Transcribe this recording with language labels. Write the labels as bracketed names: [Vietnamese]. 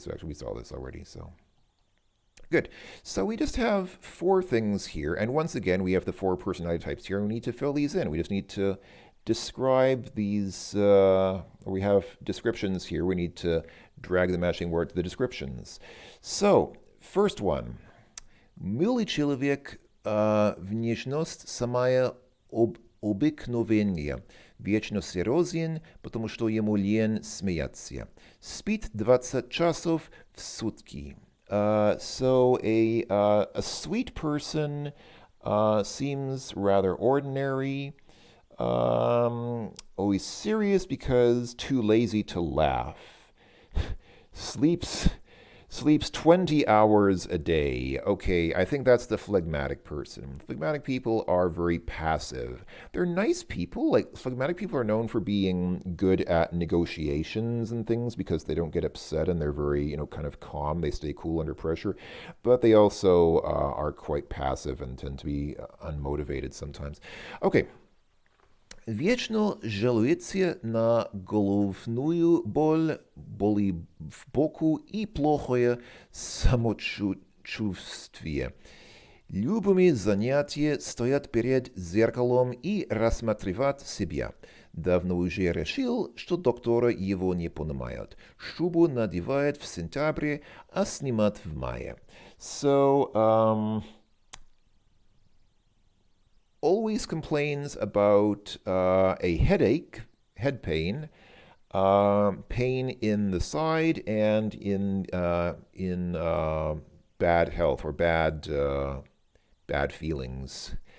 [English] So actually we saw this already, so... Good. So we just have 4 things here, and once again, we have the 4 personality types here, and we need to fill these in. We just need to describe these, we have descriptions here. We need to drag the matching word to the descriptions. So, first one. [Russian] Милый человек, внешность самая обыкновенная, вечно серьезен, потому что ему лень смеяться. Спит 20 часов в сутки. [English] So a sweet person seems rather ordinary. Always serious because too lazy to laugh. Sleeps sleeps 20 hours a day. Okay, I think that's the phlegmatic person. Phlegmatic people are very passive. They're nice people. Like, phlegmatic people are known for being good at negotiations and things because they don't get upset and they're very, kind of calm. They stay cool under pressure. But they also are quite passive and tend to be unmotivated sometimes. [Russian] Okay, Вечно жалуется на головную боль, боли в боку и плохое самочувствие. Любыми занятия стоят перед зеркалом и рассматривать себя. Давно уже решил, что доктора его не понимают. Шубу надевает в сентябре, а снимает в мае. [English] So, always complains about a headache, head pain, pain in the side, and in bad health or bad feelings.